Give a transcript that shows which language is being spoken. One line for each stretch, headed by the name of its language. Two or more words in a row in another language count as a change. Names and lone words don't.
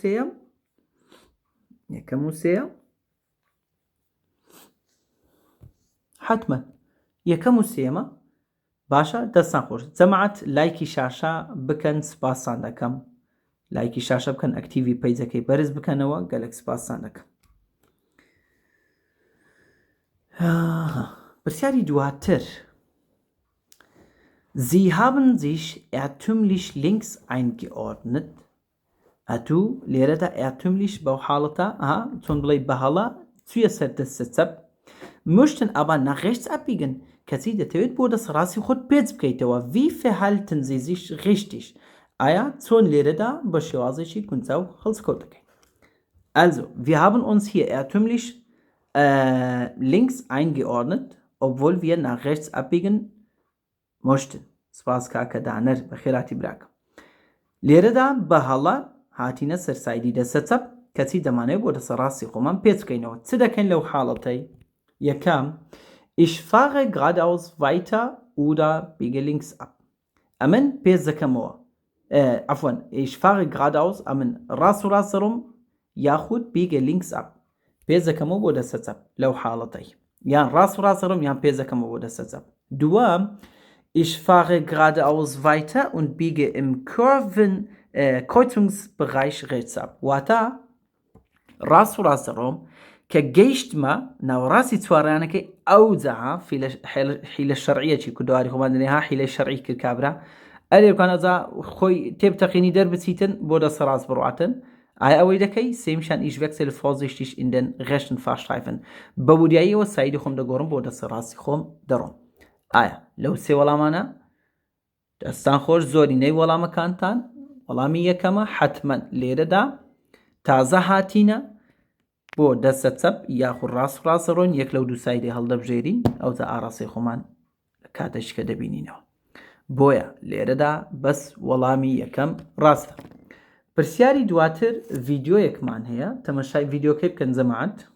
Central Kurdish: و سێیە حتمما یەکەم و سێمە باشە دەستان خۆش جەماعەت لایکی شاشە بکەن سپاسان دەکەم لایکی شاشە بکەن ئەکتیڤی پەیجەکەی بەرز بکەنەوە گەلێک سپاسان دەکەم پرسیاری دواتر
German: Sie haben sich irrtümlich links eingeordnet.
Central Kurdish: لێرەدا irrtümlich بەو حاڵەتە چۆن بڵێ بەهەڵە چوویە سەر دەستە
German: möchten aber nach rechts abbiegen
Central Kurdish: کەچی دەتەوێت بۆ دەسەڕاستی خۆت پێچ بکەیتەوە
German: wie verhalten Sie sich richtig
Central Kurdish: ئایا چۆن لێرەدا بە شێوازێکی گونجاو هەڵسکۆت دەکەین
German: also wir haben uns hier irrtümlich links eingeordnet obwohl wir nach rechts abbiegen möchten
Central Kurdish: سپاس کاکە دانەر بە خێراتی براکە لێرەدا بەهەڵە هاتینە سەرسایدی دەستە چەپ کەچی دەمانێت بۆ دەسەڕاستی خۆمان پێچ بکەینەوە چ دەکەین لەو حاڵەتەی یەکەم
German: Ich fahre geradeaus weiter oder biege links ab.
Central Kurdish: ئەمن پێچ دەکەمەوە عفوا
German: ich fahre geradeaus
Central Kurdish: ئەمن ڕاست و ڕاستەڕۆم یاخود
German: biege links ab
Central Kurdish: پێچ دەکەمەوە بۆ دەستە چەپ لەو حاڵەتەی یان ڕاست و ڕاستەڕۆم یان پێچ دەکەمەوە بۆ دەستە چەپ دووەم
German: Ich fahre geradeaus weiter und biege im Kreuzungsbereich rechts ab.
Central Kurdish: واتە ڕاست و ڕاستەڕۆم کە گەیشتمە ناوەڕاستی چوارانەکەی ئەو جەها حیلە شەرعیەکی کوردواری خۆمان دەنێ حیلەی شەرعی کرد کابرا ئەرێکان ئەجا خۆی تێبتەقینی دەربچیتن بۆ دەستە ڕاست بڕاتن ئایا ئەوەی دەکەی سێمیشان
German: ich wechsle vorsichtig in den rechten Fahrstreifen
Central Kurdish: بە وریاییەوە سایدی خۆم دەگۆڕم بۆ دەستە ڕاستی خۆم دەڕۆم ئایا لەو سێ وەڵامانە دەستان خۆش زۆرینەی وەڵامەکانتان وەڵامی یەکەمە حتمما لێرەدا تازە هاتینە بۆ دەستە چەپ یاخود ڕاست و ڕاستەڕۆین یەک لەو دوو سایدی هەڵدەبژێرین ئەوجا ئاڕاستی خۆمان کاتێککە دەبینینەوە بۆیە لێرەدا بەس وەڵامی یەکەم ڕاستە پرسیاری دواتر ڤیدیۆیەکمان هەیە تەمەشای ڤیدیۆکەی بکەن جەماعەت